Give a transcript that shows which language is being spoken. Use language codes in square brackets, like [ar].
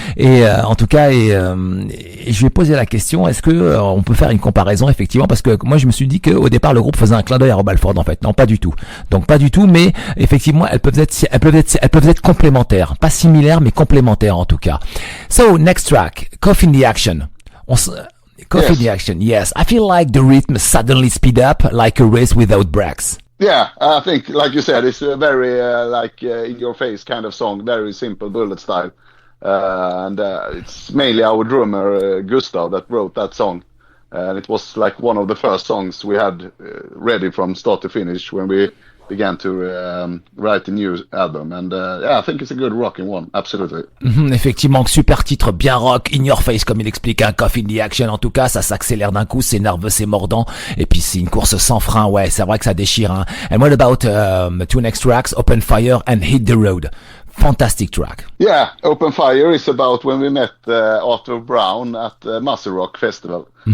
[fr] Et en tout cas, et je lui ai posé la question, est-ce que on peut faire une comparaison effectivement, parce que moi je me suis dit qu'au départ le groupe faisait un clin d'œil à Rob Halford en fait. Non, pas du tout. Donc pas du tout, mais effectivement elles peuvent être complémentaires, pas similaires mais complémentaires en tout cas. [en] So next track, Cough in the Action. Cough in the Action. Yes, I feel like the rhythm suddenly speed up like a race without brakes. Yeah, I think like you said, it's a very in your face kind of song, very simple Bullet style, and it's mainly our drummer Gustav that wrote that song. And it was like one of the first songs we had ready from start to finish when we began to write the new album. And I think it's a good rocking one, absolutely. [fr] Effectivement, super titre, bien rock, [en] in your face [fr] comme il explique, un Cough in the Action. En tout cas, ça s'accélère d'un coup, c'est nerveux, c'est mordant. Et puis c'est une course sans frein, ouais, c'est vrai que ça déchire. Hein. [en] And what about two next tracks, Open Fire and Hit the Road? Fantastic track. Yeah, Open Fire is about when we met Arthur Brown at the Muscle Rock Festival.